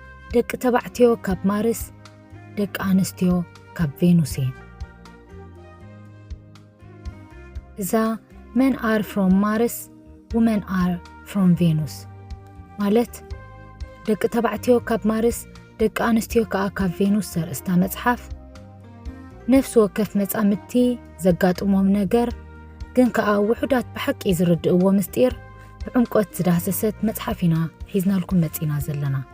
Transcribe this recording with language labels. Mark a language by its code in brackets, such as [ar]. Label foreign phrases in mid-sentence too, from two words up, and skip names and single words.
[ti] ደቂ ተባዕትዮ ካብ ማርስ ደቂ ኣንስትዮ ካብ ቬኑስ እየን። እዛ [en] men are from Mars, women are from Venus [ti] ማለት ደቂ ተባዕትዮ ካብ ማርስ ደቂ ኣንስትዮ ከዓ ካብ ቬኑስ ዘርእስታ መጽሓፍ ነፍሲ ወከፍ መጻምድቲ ዘጋጥሞም ነገር ግን ከዓ ውሑዳት ብሓቂ ዝርድእዎ ምስጢር ብዕምቆት ዝዳሰሰት መጽሓፍ ኢና ሒዝናልኩም መጺና ዘለና።